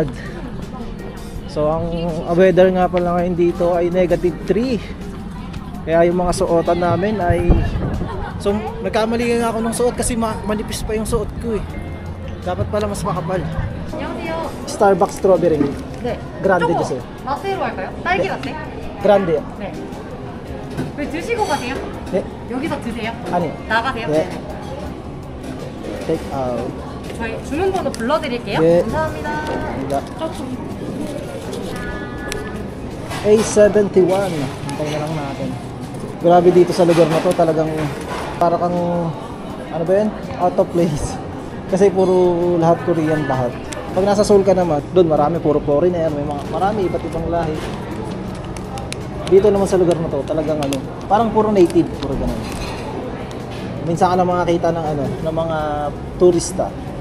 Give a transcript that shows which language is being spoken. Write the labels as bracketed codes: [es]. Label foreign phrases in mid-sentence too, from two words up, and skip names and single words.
[tl] So ang weather nga pala ngayon dito ay -3. Kaya yung mga suotan namin ay nagkamali nga ako ng suot kasi manipis pa yung suot ko eh. Dapat pala mas makapal. Starbucks strawberry. [en] Grande juice. [ko] 라떼로 할까요? 딸기 라떼? [en] Grande. [ko] 네. 왜 드시고 가세요? 네. 여기서 드세요? 아니. 나가세요? 네. [en] Take out. [ko] 저희 주문번호 불러드릴게요. 네. 감사합니다. A71. [tl] Hintay na lang natin. Grabe dito sa lugar na to, talagang para kang ano ba yan? [en] Out of place. [tl] Kasi puro lahat Korean lahat. Pag nasa Seoul ka naman, doon marami puro foreigner, marami iba't ibang lahi. Dito naman sa lugar na to, talagang parang puro native, puro ganun. Minsan ka na makakita ng mga turista.